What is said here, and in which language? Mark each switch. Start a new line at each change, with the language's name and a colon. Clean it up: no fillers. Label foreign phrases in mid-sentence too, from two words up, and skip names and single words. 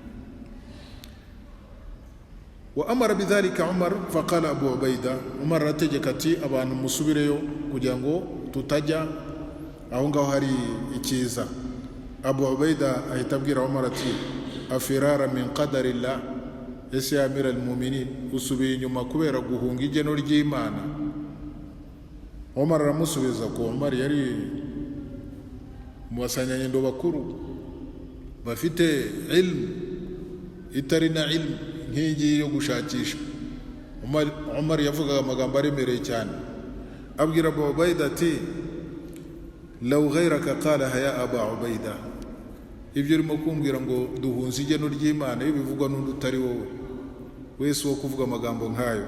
Arabic: وأمر بذلك عمر فقال أبو عبيدة,
Kinyarwanda: Umar arategeka ati abantu musubireyo kugira ngo tutajya aho ngaho hari ikiza. Abu Ubaida ahita abwira Umar ati
Arabic: أفرارا من قدر الله,
Kinyarwanda: ese
Arabic: يا أمير المؤمنين,
Kinyarwanda: usubiye inyuma kubera guhunga igeno ry'Imana? Umar aramusubiza ko Umar yari mu basanyanyendo bakuru bafite ilmu itari na ilmu nk'igi yo gushakisha. Umar yavugaga amagambo aremereye cyane, abwira Abu Ubaida ati
Arabic: لو غيرك قالها يا أبا عبيدة,
Kinyarwanda: ibyo urimo kumbwira ngo duhunze igeno ry'Imana iyo bivugwa n'undi utari wowe, wese wo kuvuga amagambo nk'ayo.